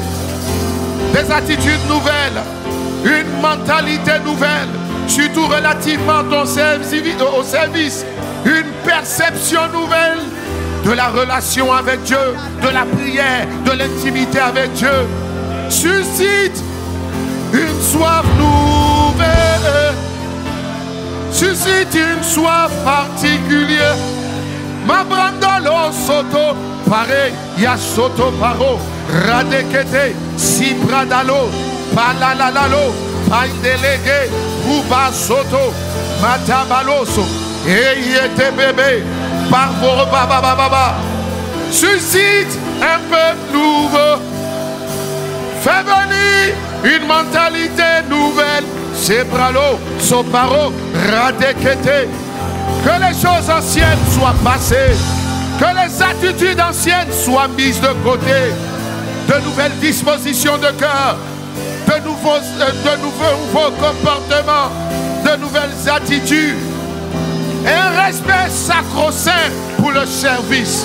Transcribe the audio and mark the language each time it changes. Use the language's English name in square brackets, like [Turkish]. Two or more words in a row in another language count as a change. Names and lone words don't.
[French] Des attitudes nouvelles, une mentalité nouvelle, surtout relativement au service, une perception nouvelle de la relation avec Dieu, de la prière, de l'intimité avec Dieu. Suscite une soif nouvelle, suscite une soif particulière. Ma brandolo soto, pareil, ya soto paro, radekete, si bradalo, palalalalo, pandelege, uba soto, matabaloso, et yete bébé, parvoro baba baba. Suscite un peuple nouveau, fais venir une mentalité nouvelle. Sebralo, soparo, radekete. Que les choses anciennes soient passées, que les attitudes anciennes soient mises de côté, de nouvelles dispositions de cœur, de nouveaux comportements, de nouvelles attitudes, et un respect sacro-saint pour le service.